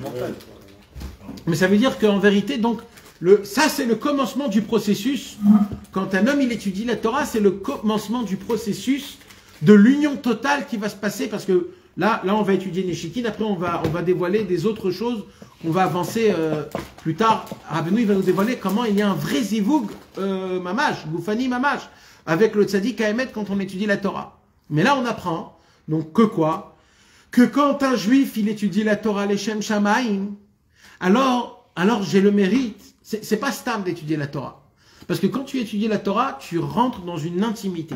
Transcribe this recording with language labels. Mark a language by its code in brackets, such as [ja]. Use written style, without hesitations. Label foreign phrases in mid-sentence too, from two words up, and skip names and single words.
[fr] Mais ça veut dire qu'en vérité, donc, ça, c'est le commencement du processus. Quand un homme, il étudie la Torah, c'est le commencement du processus de l'union totale qui va se passer, parce que là on va étudier Neshikin, après on va dévoiler des autres choses, on va avancer plus tard. Rabbeinu, il va nous dévoiler comment il y a un vrai [he] זיווג ממש, גופני ממש, [fr] avec le [he] צדיק האמת [fr] quand on étudie la Torah. Mais là on apprend, donc que quoi? Que quand un juif, il étudie la Torah, [he] לשם שמים, [fr] alors j'ai le mérite, c'est pas stable d'étudier la Torah. Parce que quand tu étudies la Torah, tu rentres dans une intimité.